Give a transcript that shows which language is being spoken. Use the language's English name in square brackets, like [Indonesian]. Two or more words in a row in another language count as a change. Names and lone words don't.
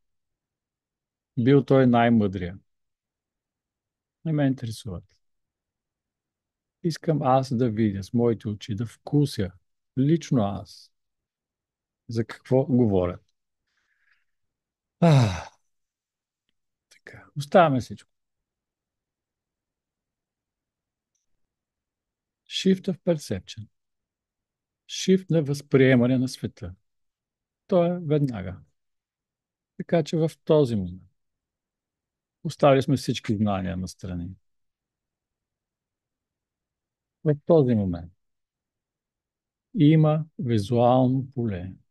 [Bulgarian] Бил той най-мъдрия. Не ме интересуват. Искам аз да видя с моите очи, да вкуся, лично аз, за какво говорят. А, така. Оставяме всичко. [English] Shift of perception. [Bulgarian] Shift на възприемане на света. То е веднага. Така че в този момент оставили сме всички знания на страни. В този момент има визуално поле.